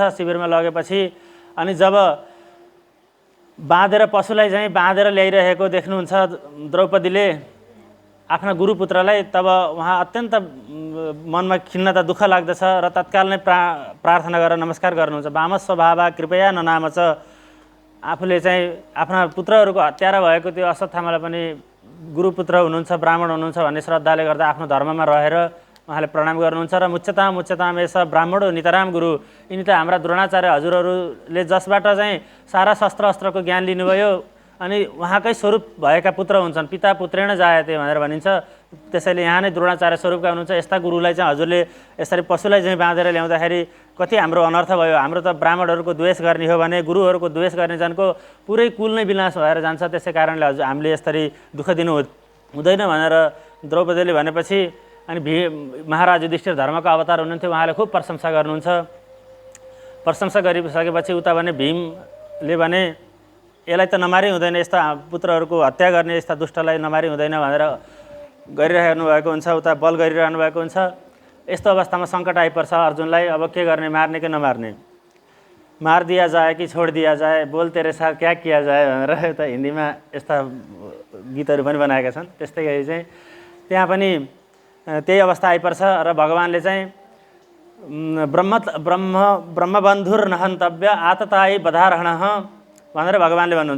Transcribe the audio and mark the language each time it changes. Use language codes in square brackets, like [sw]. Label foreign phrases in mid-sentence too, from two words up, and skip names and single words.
[ne] शिविरमा लगेपछि अनि जब बाँधेर पशुलाई चाहिँ बाँधेर ल्याइरहेको देख्नुहुन्छ द्रौपदीले आफ्ना गुरुपुत्रलाई, तब उहाँ अत्यन्त मनमा खिन्नता दुःख लाग्दछ र तत्काल नै प्रार्थना गरेर नमस्कार गर्नुहुन्छ। [sa] वाम स्वभाव कृपया ननाम च, [ne] आफूले चाहिँ आफ्ना पुत्रहरूको हत्यारा भएको त्यो अश्वत्थामालाई पनि गुरुपुत्र हुनुहुन्छ, ब्राह्मण हुनुहुन्छ भन्ने श्रद्धाले गर्दा आफ्नो धर्ममा रहेर उहाँले प्रणाम गर्नुहुन्छ र [sa] मुच्यताम एष ब्राह्मणो नितराम गुरु, [ne] यिनी त हाम्रा द्रोणाचार्य हजुरहरूले जसबाट चाहिँ सारा शस्त्र अस्त्रको ज्ञान लिनुभयो अनि उहाँकै स्वरूप भएका पुत्र हुन्छन्, [sa] पिता पुत्रेण जायते [ne] भनेर भनिन्छ। त्यसैले यहाँ नै द्रोणाचार्य स्वरूपका हुनुहुन्छ। यस्ता गुरुलाई चाहिँ हजुरले यसरी पशुलाई चाहिँ बाँधेर ल्याउँदाखेरि कति हाम्रो अनर्थ भयो। हाम्रो त ब्राह्मणहरूको द्वेष गर्ने हो भने गुरुहरूको द्वेष गर्ने जनको पुरै कुल नै विनाश भएर जान्छ। त्यसै कारणले हजुर हामीले यसरी दुःख दिनु हुँदैन भनेर द्रौपदीले भनेपछि अनि महाराज युधिष्ठिर धर्मको अवतार हुनुहुन्थ्यो, उहाँले खुब प्रशंसा गर्नुहुन्छ। प्रशंसा गरिसकेपछि उता भने भीमले भने यसलाई त नमारी हुँदैन, यस्ता पुत्रहरूको हत्या गर्ने यस्ता दुष्टलाई नमारी हुँदैन भनेर गरिरहनु भएको हुन्छ, उता बल गरिरहनु भएको हुन्छ। यस्तो अवस्थामा सङ्कट आइपर्छ अर्जुनलाई, अब के गर्ने, मार्ने कि नमार्ने, [hi] मार दिया जाए कि छोड दिया जाए, बोल तेरे साथ क्या किया जाए [ne] भनेर यता हिन्दीमा यस्ता गीतहरू पनि बनाएका छन्। त्यस्तै गरी चाहिँ त्यहाँ पनि त्यही अवस्था आइपर्छ र भगवान्ले चाहिँ [sa] ब्रह्मबन्धुर नहन्तव्य आततायी बधारहण [ne] भनेर भगवान्ले भन्नुहुन्छ।